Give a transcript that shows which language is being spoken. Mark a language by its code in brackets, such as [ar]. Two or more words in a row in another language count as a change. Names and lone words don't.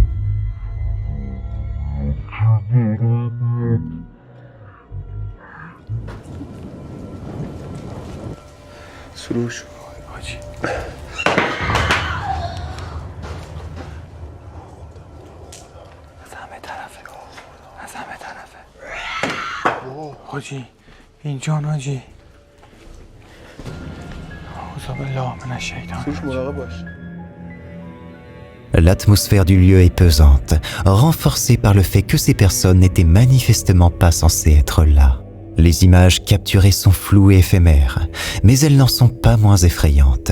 [fa] سروش حاجی از همه طرفه حاجی اینجان حاجی [fr] L'atmosphère du lieu est pesante, renforcée par le fait que ces personnes n'étaient manifestement pas censées être là. Les images capturées sont floues et éphémères, mais elles n'en sont pas moins effrayantes.